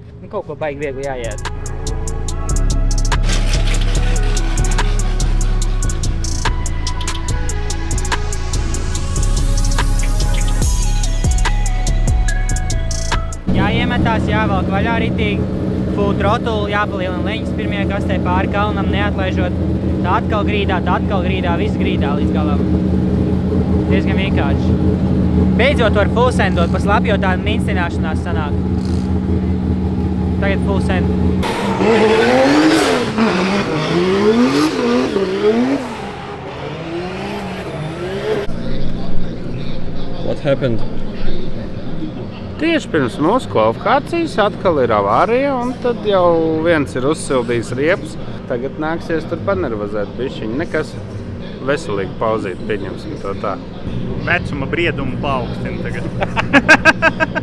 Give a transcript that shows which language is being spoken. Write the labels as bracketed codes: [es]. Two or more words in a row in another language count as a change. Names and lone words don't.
[lv] Nu, kaut ko baigi viegli jāiēd. Jāiemetās, jāvelk vaļā ritīgi, [en] full throttle, [lv] jāpalielina leņķis pirmajā kastē pāri kalnam, neatlaižot. Tā atkal grīdā, viss grīdā līdz galam. Diezgan vienkārši. Beidzot var full sendot, pa slapjo tāda mīnstināšanās sanāk. Tagad [en] full send. What happened? [lv] Tieši pirms mūsu kvalifikācijas atkal ir avārija, un tad jau viens ir uzsildījis riepas. Tagad nāksies tur panervozēt bišķiņi. Nekas veselīgi pauzīt, pieņemsim to tā. Vecuma briedumu paaugstina tagad.